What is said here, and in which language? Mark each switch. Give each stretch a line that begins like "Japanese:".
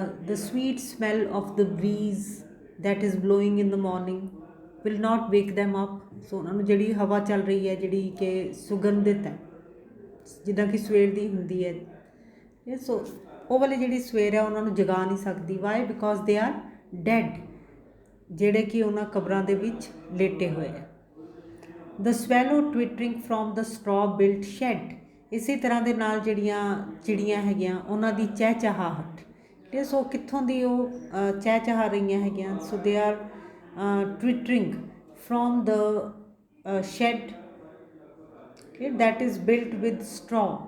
English: The sweet smell of the breeze that is blowing in the morning will not wake them up.
Punjabi: So ਉਹਨਾਂ ਨੂੰ ਜਿਹੜੀ ਹਵਾ ਚੱਲ ਰਹੀ ਹੈ ਜਿਹੜੀ ਕਿ ਸੁਗੰਧਿਤ ਹੈ ਜਿੱਦਾਂ ਕਿ ਸਵੇਰ ਦੀ ਹੁੰਦੀ ਹੈ ਸੋ ਉਹ ਵਾਲੀ ਜਿਹੜੀ ਸਵੇਰ ਹੈ ਉਹਨਾਂ ਨੂੰ ਜਗਾ ਨਹੀਂ ਸਕਦੀ.
English: why because they are dead
Punjabi: ਜਿਹੜੇ ਕਿ ਉਹਨਾਂ ਕਬਰਾਂ ਦੇ ਵਿੱਚ ਲੇਟੇ ਹੋਏ ਹੈ.
English: The swallow twittering from the straw built shed.
Punjabi: ਇਸੇ ਤਰ੍ਹਾਂ ਦੇ ਨਾਲ ਜਿਹੜੀਆਂ ਚਿੜੀਆਂ ਹੈਗੀਆਂ ਉਹਨਾਂ ਦੀ ਚਹਿਚਹਾਹਟ ਠੀਕ ਹੈ. ਸੋ ਕਿੱਥੋਂ ਦੀ ਉਹ ਚਹਿਚਹਾ ਰਹੀਆਂ ਹੈਗੀਆਂ.
English: So they are twittering from the shed that is built with straw.